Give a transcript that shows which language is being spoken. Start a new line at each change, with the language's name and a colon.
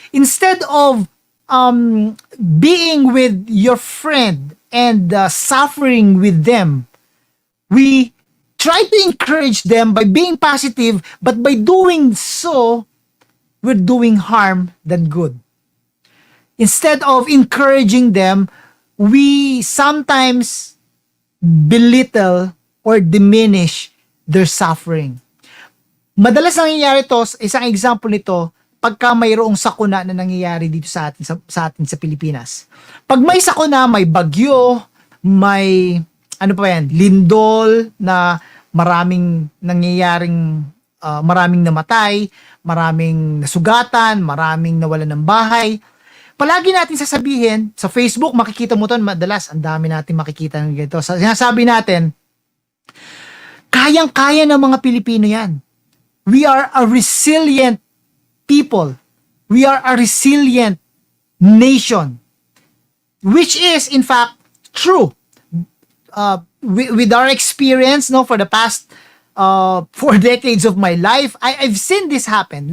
English: Instead of being with your friend and suffering with them, we try to encourage them by being positive, but by doing so, we're doing harm than good. Instead of encouraging them, we sometimes belittle or diminish their suffering.
Filipino: Madalas nangyayari to, isang example nito, pagka mayroong sakuna na nangyayari dito sa atin sa Pilipinas. Pag may sakuna, may bagyo, may lindol na maraming nangyayaring maraming namatay, maraming nasugatan, maraming nawalan ng bahay. Palagi natin sasabihin, sa Facebook, makikita mo to madalas, ang dami natin makikita ng ganito. Sinasabi natin, kayang-kaya ng mga Pilipino yan.
English: We are a resilient people. We are a resilient nation. Which is, in fact, true. With our experience, no, for the past 4 decades of my life, I've seen this happen.